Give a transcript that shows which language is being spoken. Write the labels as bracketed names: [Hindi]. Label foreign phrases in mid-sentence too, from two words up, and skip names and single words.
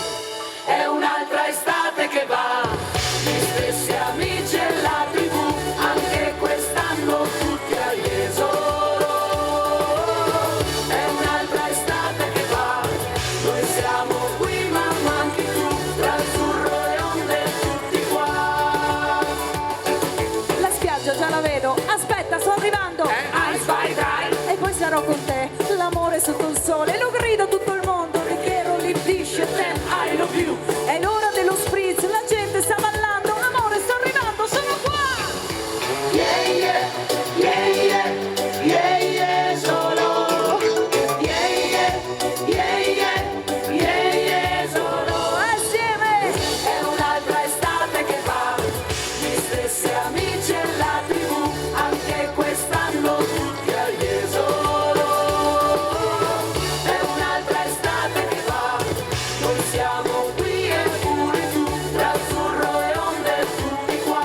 [Italian] È un'altra estate che va, gli stessi amici e la TV, anche quest'anno tutti a Jesolo. È un'altra estate che va, noi siamo qui ma manchi tu, tra azzurro e onde tutti qua. La spiaggia già la vedo. Aspetta, sto arrivando. Ice by dry. E poi sarò con te. L'amore sotto il sole. Lo grido a tutto il mondo. Ti quiero, l'impisce, [English] ten, I love you. [Italian] È l'ora dello spritz. La gente sta ballando. Amore, sto arrivando. Sono qua. Yeah, yeah, yeah, yeah, yeah, yeah, solo. Yeah, yeah, yeah, yeah, yeah, yeah, solo. Assieme. È un'altra estate che va, gli stessi amici e la TV, anche quest'anno tutti a Jesolo. È un'altra estate che va, noi siamo qui e pure tu, tra azzurro e onde tutti qua.